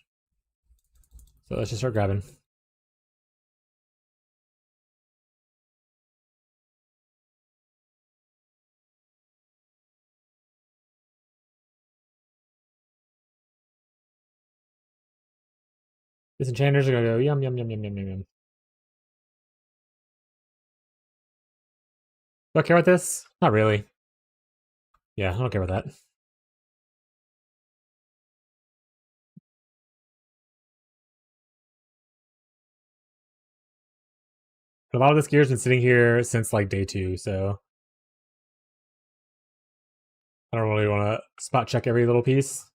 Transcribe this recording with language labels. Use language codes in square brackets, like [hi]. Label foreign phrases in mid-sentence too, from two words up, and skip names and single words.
[en] So let's just start grabbing. Disenchanters are gonna go yum yum yum yum yum yum yum. Do I care about this? Not really. Yeah, I don't care about that. But a lot of this gear's been sitting here since like day 2, so I don't really want to spot check every little piece.